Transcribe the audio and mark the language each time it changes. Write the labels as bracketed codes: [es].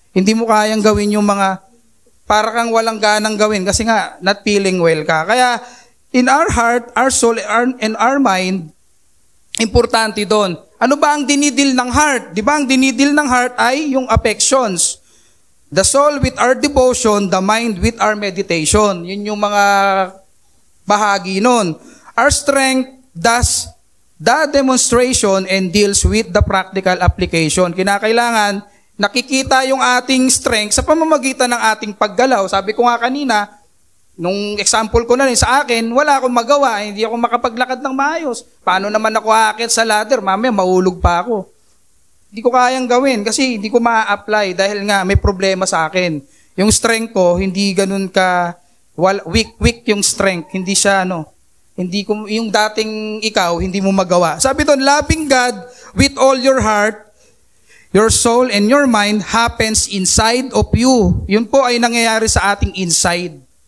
[tl] Hindi mo kayang gawin yung mga para kang walang ganang gawin kasi nga [en] not feeling well [tl] ka. [en] Kaya in our heart, our soul, and our mind, [tl] importante doon. Ano ba ang dinidil ng heart? Di ba ang dinidil ng heart ay yung affections. [en] The soul with our devotion, the mind with our meditation. [tl] Yun yung mga bahagi nun. [en] Our strength does the demonstration and deals with the practical application. [tl] Kinakailangan, nakikita yung ating strength sa pamamagitan ng ating paggalaw. Sabi ko nga kanina, nung example ko na rin sa akin, wala akong magawa, hindi ako makapaglakad ng maayos. Paano naman ako aakyat sa ladder? Mamaya mahulog pa ako. Hindi ko kayang gawin kasi hindi ko ma-apply dahil nga may problema sa akin. Yung strength ko, hindi ganun ka, weak yung strength. Hindi siya, hindi ko, yung dating ikaw, hindi mo magawa. Sabi doon, [en] loving God with all your heart, your soul, and your mind happens inside of you. [tl] Yun po ay nangyayari sa ating inside.